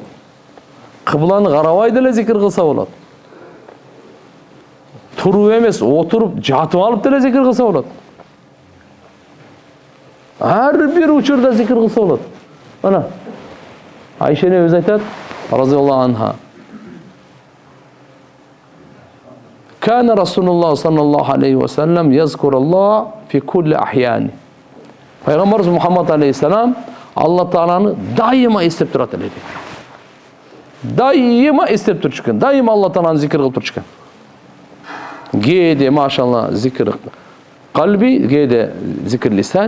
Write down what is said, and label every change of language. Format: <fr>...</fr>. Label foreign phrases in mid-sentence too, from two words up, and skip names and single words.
<ky>Кыбланы карабай деле зикир кылса болот. Туруп эмес, отуруп, жатып алып деле зикир кылса болот. Ар бир учурда зикир кылса болот. Мына Айшене өзү айтат,</ky> <ar>رضي الله عنها. كان رسول الله صلى الله عليه وسلم يذكر الله في كل أحيانه.</ar> <ky>Пайгамбарыбыз Мухаммад алейхиссалам Алла Тааланы дайыма эстеп турат эле. Дайыма эстеп турчу экен. Дайыма Алла Тааланы зикир кылып турчу экен. Кээде машалла</ky> <ar>ذكر قلبي,</ar> <ky>кээде</ky> <ar>ذكر لساني.</ar>